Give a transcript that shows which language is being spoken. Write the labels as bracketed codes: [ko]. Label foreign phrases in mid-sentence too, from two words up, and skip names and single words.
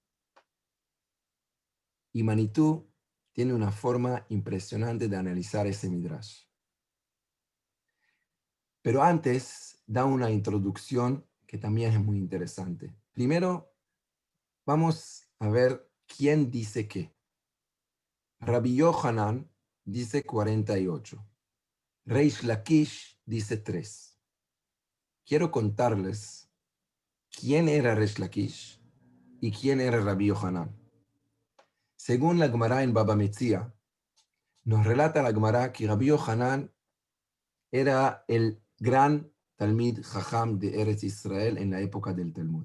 [es] Y Manitú tiene una forma impresionante de analizar ese midrash. Pero antes da una introducción que también es muy interesante. Primero, vamos a ver quién dice qué. Rabbi Yohanan dice 48. Reish Lakish dice 3. Quiero contarles quién era Reish Lakish y quién era Rabbi Yohanan. Según la Gemara en Baba Metzia, nos relata la Gemara que Rabbi Yohanan era el gran [he] תלמיד חכם [es] de Eretz Israel en la época del Talmud.